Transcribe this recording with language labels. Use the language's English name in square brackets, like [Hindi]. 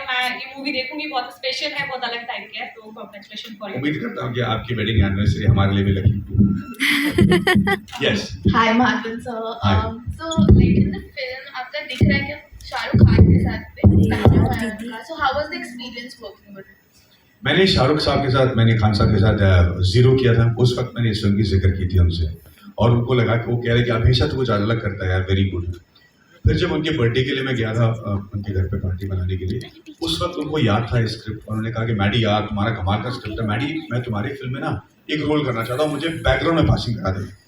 [Hindi] मैं ये मूवी देखूंगी, बहुत स्पेशल है, बहुत अलग टाइप की है, तो [English] Congratulation for you. [Hindi] उम्मीद करता हूँ कि आपकी वेडिंग एनिवर्सरी हमारे लिए भी lucky. Yes. [English] Hi Martin sir. Hi. So like in the film [Hindi] आपका दिख रहा है कि शाहरुख खान के साथ पहना हुआ है उनका. [English] So how was the experience working with him? [Hindi] मैंने शाहरुख साहब के साथ, मैंने खान साहब के साथ ज़ीरो किया था। उस वक्त मैंने इस फिल्म की जिक्र की थी उनसे, और उनको लगा कि वो कह रहे कि हमेशा तो कुछ अलग करता है यार, [English] Very good. [Hindi] फिर जब उनके बर्थडे के लिए मैं गया था उनके घर पे पार्टी बनाने के लिए, उस वक्त उनको याद था स्क्रिप्ट, और उन्होंने कहा कि मैडी यार तुम्हारा कमाल का स्क्रिप्ट है, मैडी मैं तुम्हारी फिल्म में ना एक रोल करना चाहता हूँ, मुझे बैकग्राउंड में पासिंग करा दे।